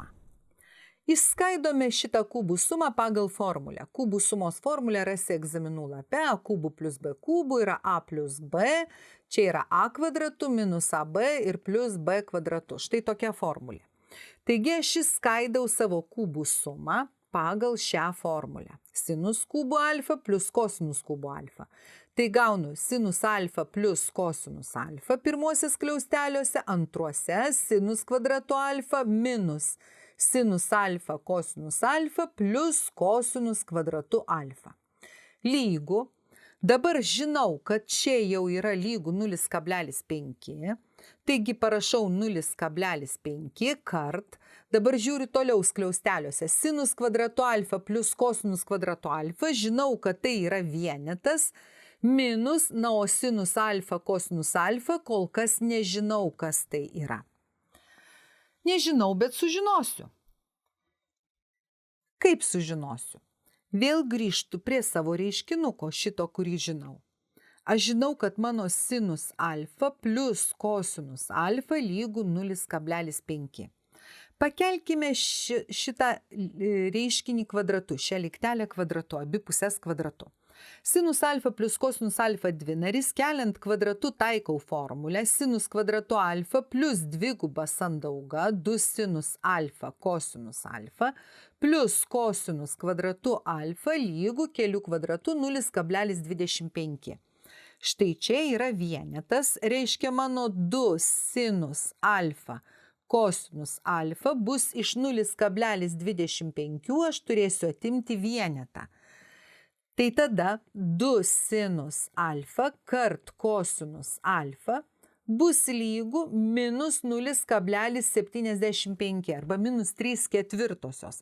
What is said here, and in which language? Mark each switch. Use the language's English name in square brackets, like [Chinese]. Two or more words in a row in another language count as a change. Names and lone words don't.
[Lithuanian] Išskaidome šitą kubų sumą pagal formulę. Kubų sumos formulę rasi egzaminų lape. A kubų plus B kubų yra A plus B. Čia yra A kvadratu minus AB ir plus B kvadratu. Štai tokia formulė. Taigi aš išskaidau savo kubų sumą pagal šią formulę. Sinus kubų alfa plus kosinus kubų alfa. Tai gaunu sinus alfa plus kosinus alfa pirmuose skliausteliuose, antruose sinus kvadratu alfa minus sinus alfa kosinus alfa plus kosinus kvadratu alfa. Lygu. Dabar žinau, kad čia jau yra lygu 0,5. Taigi parašau 0,5 kart. Dabar žiūriu toliau skliausteliuose. Sinus kvadratu alfa plus kosinus kvadratu alfa. Žinau, kad tai yra vienetas. Minus, o sinus alfa kosinus alfa kol kas nežinau, kas tai yra. Nežinau, bet sužinosiu. Kaip sužinosiu? Vėl grįžtu prie savo reiškinuko, šito, kurį žinau. Aš žinau, kad mano sinus alfa plus kosinus alfa lygu 0,5. Pakelkime šitą reiškinį kvadratu, šią lygtelę kvadratu, abi pusės kvadratu. Sinus alfa plus kosinus alfa dvinaris, keliant kvadratu taikau formulę. Sinus kvadratu alfa plus dviguba sandauga 2 sinus alfa kosinus alfa plus kosinus kvadratu alfa lygu kelių kvadratu 0,25. Štai čia yra vienetas, reiškia mano 2 sinus alfa kosinus alfa bus iš 0,25, aš turėsiu atimti vienetą. Tai tada 2 sinus alfa kart kosinus alfa bus lygu minus 0,75 arba minus 3/4.